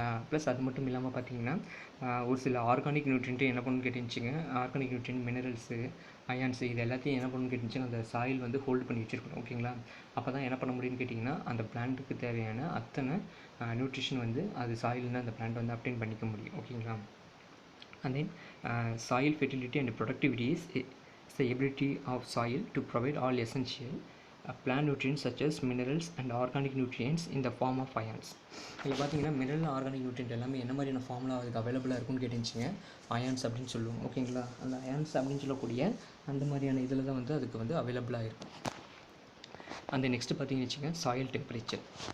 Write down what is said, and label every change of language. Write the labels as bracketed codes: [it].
[ta] Plus அது மட்டும் இல்லாமல் பார்த்தீங்கன்னா ஒரு சில ஆர்கானிக் நியூட்ரியன்ட்டு என்ன பண்ணணும்னு கேட்டுச்சுங்க, ஆர்கானிக் நியூட்ரியன்ட், மினரல்ஸு, அயான்ஸு, இது எல்லாத்தையும் என்ன பண்ணணும்னு கேட்டுச்சுங்க, அந்த சாயில் வந்து ஹோல்டு பண்ணி வச்சுருக்கணும். ஓகேங்களா, அப்போ தான் என்ன பண்ண முடியும்னு கேட்டிங்கன்னா, அந்த பிளான்ட்டுக்கு தேவையான அத்தனை நியூட்ரிஷன் வந்து அது சாயில்னு அந்த பிளான்ட் வந்து அப்டெயின் பண்ணிக்க முடியும். ஓகேங்களா, [en] and then soil fertility and productivity is the ability of soil to provide all essential plant nutrients such as minerals and organic nutrients in the form of ions. [ta] இதில் பார்த்தீங்கன்னா mineral, organic nutrient எல்லாமே என்ன மாதிரியான ஃபார்மில் அதுக்கு அவைலபிளாக இருக்குன்னு கேட்டுச்சுங்க, ions அப்படின்னு சொல்லுவோம். ஓகேங்களா, அந்த அயான்ஸ் அப்படின்னு சொல்லக்கூடிய அந்த மாதிரியான இதில் தான் வந்து அதுக்கு வந்து அவைலபிளாக இருக்கும். அந்த நெக்ஸ்ட்டு பார்த்தீங்கன்னு வச்சுங்க, சாயில் டெம்பரேச்சர்.